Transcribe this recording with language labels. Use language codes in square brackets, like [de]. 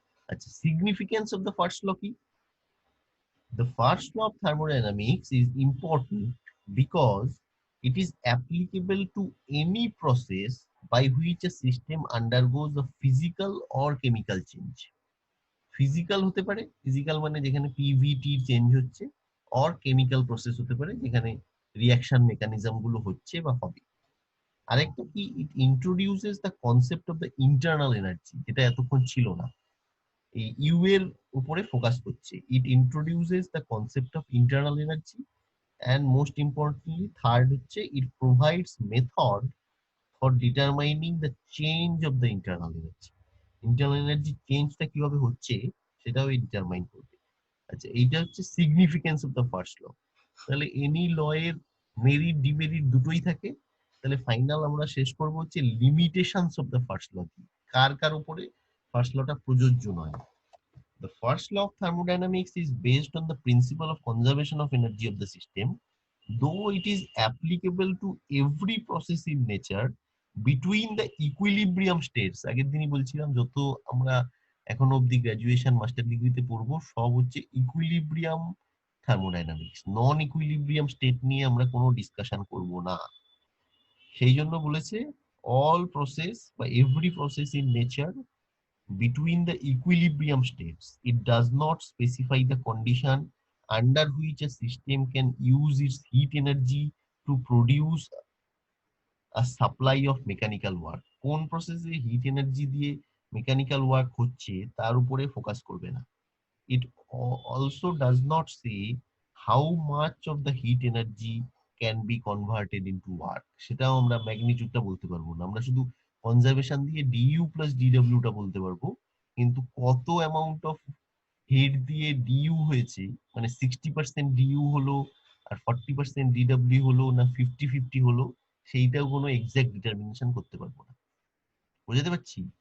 [en] আচ্ছা, significance of the first law কি? The first law of thermodynamics is important because it is applicable to any process by which a system undergoes a physical or chemical change. [bn] Physical হতে পারে, physical মানে যেখানে PVT change হচ্ছে, or chemical process হতে পারে যেখানে reaction mechanism গুলো হচ্ছে বা হবে। আরেকটা কি, ইট introduces the concept of the internal energy, যেটা এতক্ষণ ছিল না, এই ইউ এর উপরে ফোকাস করছে। [en] It introduces the concept of internal energy and most importantly third হচ্ছে it provides method for determining the change of the internal energy. [bn] Internal energy চেঞ্জটা কিভাবে হচ্ছে সেটাও ডিটারমাইন করবে। আচ্ছা, এইটা হচ্ছে সিগনিফিকেন্স অফ দ্য ফার্স্ট ল। তাহলে এনি ল এর মেরিট ডিমেরিট দুটোই থাকে। তাহলে ফাইনাল আমরা শেষ করবো হচ্ছে লিমিটেশনস অফ দ্য ফার্স্ট ল, কার কার উপরে ফার্স্ট লটা প্রযোজ্য নয়। [en] The first law of thermodynamics is based on the principle of conservation of energy of the system, though it is applicable to every process in nature between the equilibrium states. [bn] আগের দিনই বলছিলাম যত আমরা এখন অবধি গ্রাজুয়েশন মাস্টার ডিগ্রিতে পড়বো সব হচ্ছে ইকুইলিব্রিয়াম থার্মোডাইনামিক্স, নন ইকুইলিব্রিয়াম স্টেট নিয়ে আমরা কোনো ডিসকাশন করব না। সেই জন্য বলেছে [en] All process বা every process in nature between the equilibrium states. It does not specify the condition under which a system can use its heat energy to produce a supply of mechanical work. [bn] কোন প্রসেসে hit energy দিয়ে mechanical work হচ্ছে তার উপরে focus করবে না। [en] It also does not say how much of the heat energy can be converted into work. [bn] সেটাও আমরা ম্যাগনিটিউডটা বলতে পারবো না, আমরা শুধু কনজারভেশন দিয়ে ডিইউ প্লাস ডিডব্লিউ টা বলতে পারবো, কিন্তু কত অ্যামাউন্ট অফ হিট দিয়ে ডিইউ হয়েছে, মানে 60% ডিইউ হলো আর 40% ডিডব্লিউ হলো না 50-50 হলো, সেইটাও কোনো এক্সাক্ট ডিটারমিনেশন করতে পারবো না। বুঝতে পারছি?